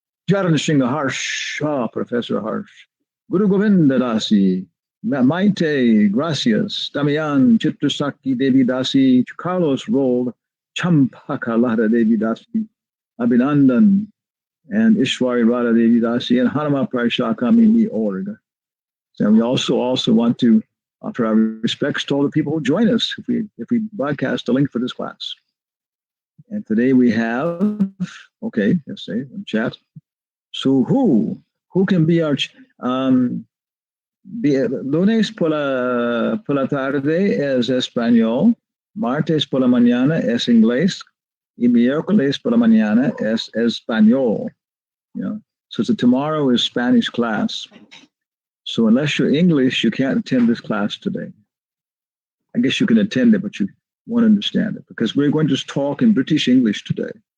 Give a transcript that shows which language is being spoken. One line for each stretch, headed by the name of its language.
English: Jaran Singha Harsh, Professor Harsh, Guru Govinda Dasi, Maite, Gracias, Damian, Chitrasakti Devi Dasi, Carlos Roll, Champaka Lada Devi Dasi, Abhinandan, and Ishwari Radha Devi Dasi, and Hanumatpresaka in the org. And we also want to offer our respects to all the people who join us if we broadcast a link for this class. And today we have, okay, let's say in chat.
Spanish: So who can be our lunes por la tarde es español, martes por la mañana es inglés, y miércoles por la mañana es español.
English: You know, so tomorrow is Spanish class. So unless you're English, you can't attend this class today. I guess you can attend it, but you won't understand it because we're going to just talk in British English today.